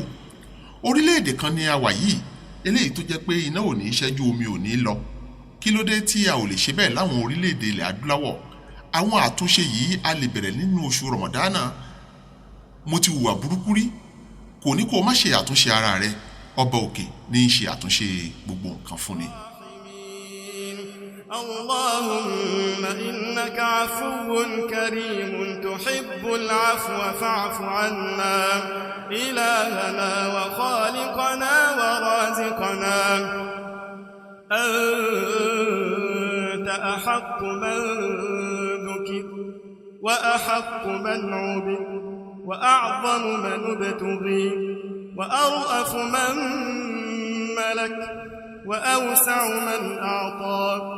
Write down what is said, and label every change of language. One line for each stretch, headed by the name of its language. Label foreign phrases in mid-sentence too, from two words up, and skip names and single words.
Yoruba: Orílẹ̀-èdè kan ni a wà yìí, eléyìí tó jẹ́ pé iná ò ní ṣẹ́jú, omi ò ní lọ. Kí ló dé tí a ò lè ṣe bẹ́ẹ̀ láwọn orílẹ̀-èdè ilẹ̀ adúláwọ̀? Àwọn àtúnṣe yìí a lè bẹ̀rẹ̀ nínú oṣù Ramadana. Mo ti hùwà burúkú rí, kò ní kó má ṣe àtúnṣe ara rẹ. ọba òkè ní í ṣe àtúnṣe gbogbo nǹkan fún ni.
Arabic: اللهم إنك عفو كريم تحب العفو فاعف عنا إلهنا وخالقنا ورازقنا أنت أحق من ذكر وأحق من عبد وأعظم من ابتغي وأرأف من ملك وأوسع من أعطى